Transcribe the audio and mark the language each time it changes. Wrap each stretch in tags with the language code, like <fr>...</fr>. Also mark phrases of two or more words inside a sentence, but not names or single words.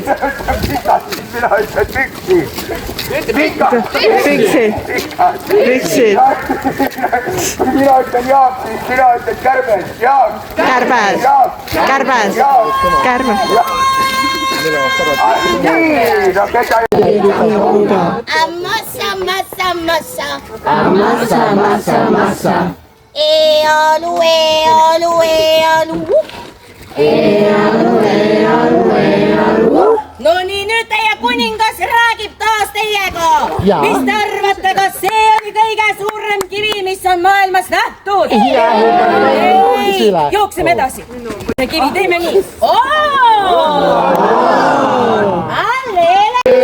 <et>Mina ütlen püksid. Püksid. Püksid. Mina ütlen Jaak, siis sina ütled kärbes, Jaak. Kärbes. Kärbes. Kärbes. Nii, no keda Massa, massa, massa. Massa, massa, massa. Ealu, ealu, ealu. Ealu, ealu, ealu. No nii, nüüd teie kuningas räägib taas teiega. Mis te arvate, kas see oli kõige suurem kivi, mis on maailmas nähtud? Ei, jookseme edasi. See kivi teeme nii. Alleele.</et>